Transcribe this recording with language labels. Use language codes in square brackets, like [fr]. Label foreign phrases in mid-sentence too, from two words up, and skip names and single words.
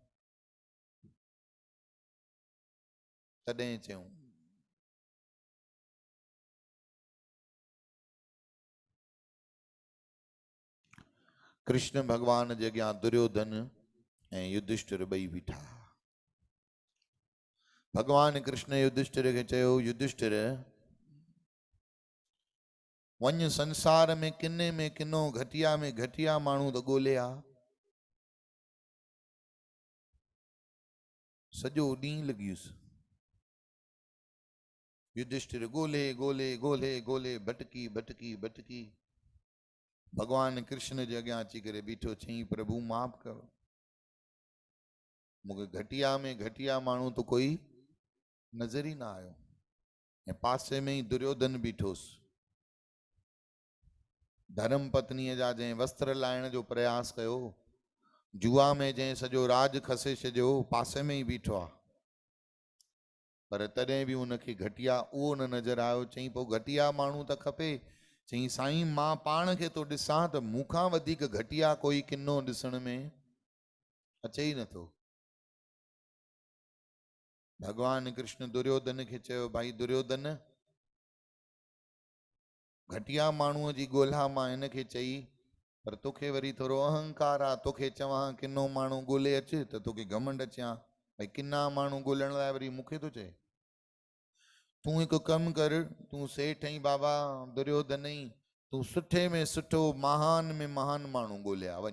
[sd] तॾहिं चयूं कृष्ण भगवान जे अॻियां दुर्योधन ऐं युधिष्ठिर ॿई बीठा। भगवान कृष्ण युधिष्ठिर खे चयो, युधिष्ठिर वञ संसार में किने में किनो घटिया में घटिया माण्हू त ॻोल्हे आ। सॼो ॾींहुं लॻियुसि युधिष्ठिर ॻोल्हे ॻोल्हे ॻोल्हे ॻोल्हे भटकी भटकी भटकी भगवान कृष्ण जे अॻियां अची करे बीठो। चई प्रभु माफ़ करो, मूंखे घटिया में घटिया माण्हू तो कोई नज़र ई न आयो। ऐं पासे में ई दुर्योधन बीठोसि। धर्म पत्नीअ जा जंहिं वस्त्र लाइण जो प्रयास कयो, जुआ में जंहिं सॼो राज खसे छॾियो, पासे में ई बीठो आहे। पर तॾहिं बि उनखे घटिया उहो न नज़र आयो। चई पोइ घटिया माण्हू त खपे। चई साईं मां पाण खे तो ॾिसां त मूंखां वधीक घटिया कोई किनो ॾिसण में अचे ई नथो। भगवान कृष्ण दुर्योधन खे चयो, भाई दुर्योधन घटिया माण्हूअ जी ॻोल्हा मां हिन खे चई, पर तोखे वरी थोरो अहंकार आहे। तोखे चवां किनो माण्हू ॻोल्हे अच त तोखे घमंड अचां, भाई किना माण्हू ॻोल्हण लाइ वरी मूंखे थो चए। तूं हिकु कमु कर, तूं सेठ आई बाबा दुर्योधन ई, तूं सुठे में सुठो महान में महान माण्हू ॻोल्हिया वञ।